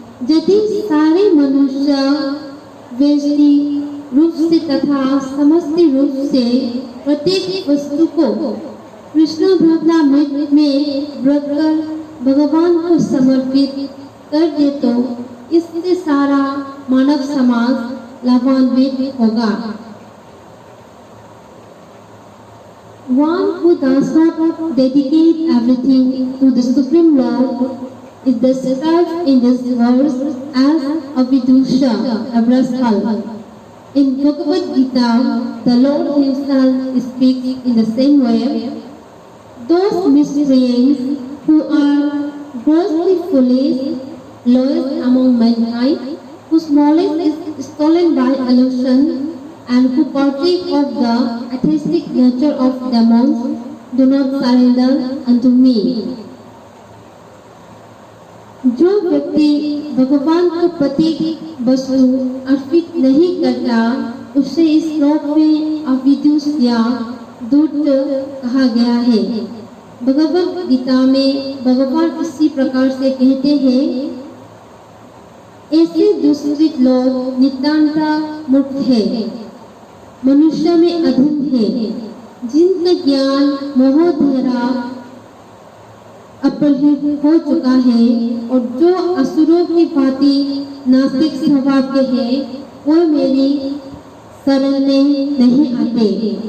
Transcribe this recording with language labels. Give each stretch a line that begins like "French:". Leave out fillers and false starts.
Hindi: यदि सारे मनुष्य वैश्विक रूप से तथा समष्टि रूप से प्रत्येक वस्तु को कृष्ण भजनामृत में रखकर भगवान को समर्पित कर दे तो इससे सारा मानव समाज लाभान्वित होगा।
English: One who does not dedicate everything to the Supreme Lord is described in this verse as a vidusha, a rascal. In Bhagavad Gita, the Lord Himself speaks in the same way. Those miscreants who are grossly foolish, lowest among mankind, whose knowledge is stolen by illusion, and who partake of the atheistic nature of demons, do not surrender unto me.
Hindi: जो व्यक्ति भगवान को प्रत्येक वस्तु अर्पित नहीं करता, उसे इस श्लोक में अविदुष या दूत कहा गया है। भगवद गीता में भगवान इसी प्रकार से कहते हैं, ऐसे दूषित लोग नितांत मूर्ख है, मनुष्य में अधम है, जिनका ज्ञान मोहधरा अपहृत हो चुका है और जो असुरों की भांति नास्तिक स्वभाव के हैं, वो मेरी शरण में नहीं आते।